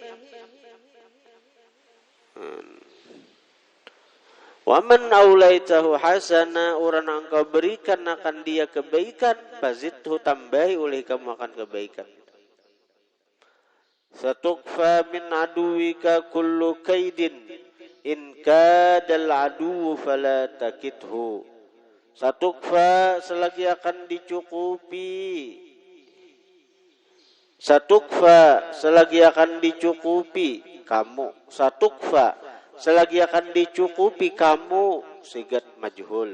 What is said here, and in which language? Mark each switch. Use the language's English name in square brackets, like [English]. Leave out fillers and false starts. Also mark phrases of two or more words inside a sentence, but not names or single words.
[Arabic] Wa man aulaitahu hasana [Indonesian] orang yang engkau berikan akan dia kebaikan. Fazidhu tambahi oleh kamu akan kebaikan. [Arabic] Satukfa min aduwika kullu kaidin in kadal adu fala takidhu. [Indonesian] Satukfa selagi akan dicukupi. Satukfa selagi akan dicukupi kamu. Satukfa selagi akan dicukupi kamu [Arabic] sigat majhul.